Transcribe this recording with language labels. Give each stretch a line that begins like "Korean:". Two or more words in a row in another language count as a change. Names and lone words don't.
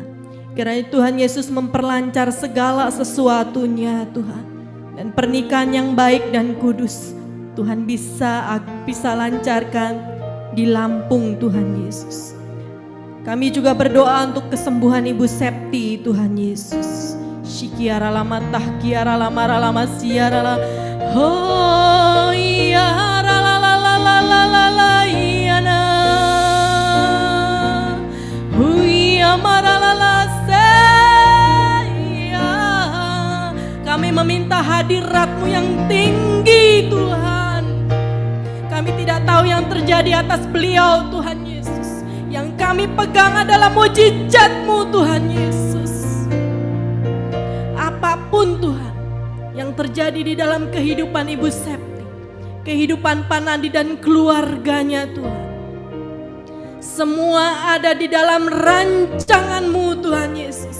Indonesian: Kiranya Tuhan Yesus memperlancar segala sesuatunya Tuhan. Dan pernikahan yang baik dan kudus Tuhan bisa lancarkan di Lampung Tuhan Yesus. Kami juga berdoa untuk kesembuhan Ibu Septi Tuhan Yesus. Shikiara lama tahkiara lama ralama siara la. Oh ya la la la la la la la la ya na. Huya maralala seya. Kami meminta hadirat-Mu yang tinggi Tuhan. Kami tidak tahu yang terjadi atas beliau Tuhan Yesus. Yang kami pegang adalah mujizat-Mu Tuhan Yesus. Apapun Tuhan yang terjadi di dalam kehidupan Ibu Septi, kehidupan Pak Nandi dan keluarganya Tuhan, semua ada di dalam rancangan-Mu Tuhan Yesus.